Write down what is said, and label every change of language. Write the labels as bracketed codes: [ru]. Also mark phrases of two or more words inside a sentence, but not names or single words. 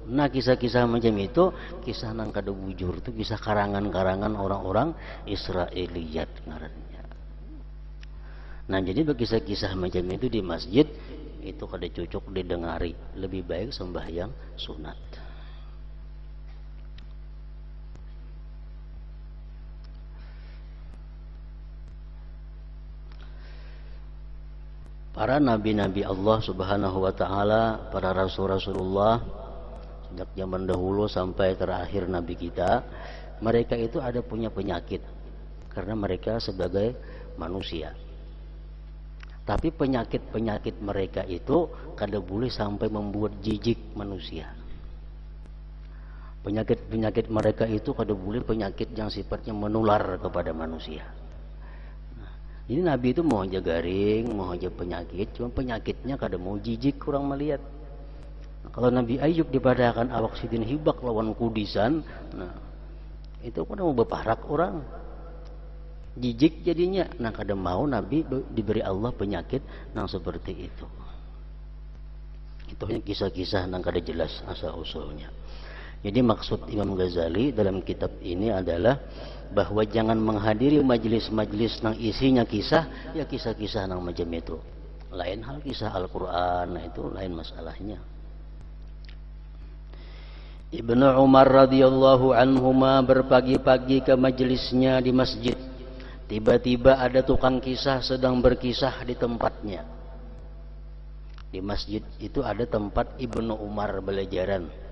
[bjn] Nah kisah-kisah macam itu kisah nang kada bujur itu kisah karangan-karangan orang-orang Israiliyat ngarannya. Nah jadi kisah-kisah macam itu di masjid itu kada cocok didengari, lebih baik sembahyang sunat. [id] Para nabi-nabi Allah [ar] سبحانه وتعالى, [id] para rasul-rasulullah sejak zaman dahulu sampai terakhir nabi kita, mereka itu ada punya penyakit karena mereka sebagai manusia. [bjn] Tapi penyakit-penyakit mereka itu kada boleh sampai membuat jijik manusia. Penyakit-penyakit mereka itu kada boleh penyakit yang sifatnya menular kepada manusia. Nah, ini Nabi itu mau aja garing, mau aja penyakit, cuma penyakitnya kada mau jijik kurang melihat. Nah, kalau Nabi Ayub dipadakan awak sidin hibak lawan kudisan, nah itu kan mau beparak orang. [id] Jijik jadinya. [bjn] Nah kada mau Nabi diberi Allah penyakit nang seperti itu. Itu hanya kisah-kisah nang kada jelas asal usulnya. Jadi maksud Imam Ghazali dalam kitab ini adalah bahwa jangan menghadiri majelis-majelis nang isinya kisah, ya kisah-kisah nang macam itu. [id] Lain hal kisah Al-Quran, nah itu lain masalahnya. Ibnu Umar [ar] رضي الله عنهما [id] berpagi-pagi ke majelisnya di masjid. Tiba-tiba ada tukang kisah sedang berkisah di tempatnya. Di masjid itu ada tempat Ibnu Umar belajaran.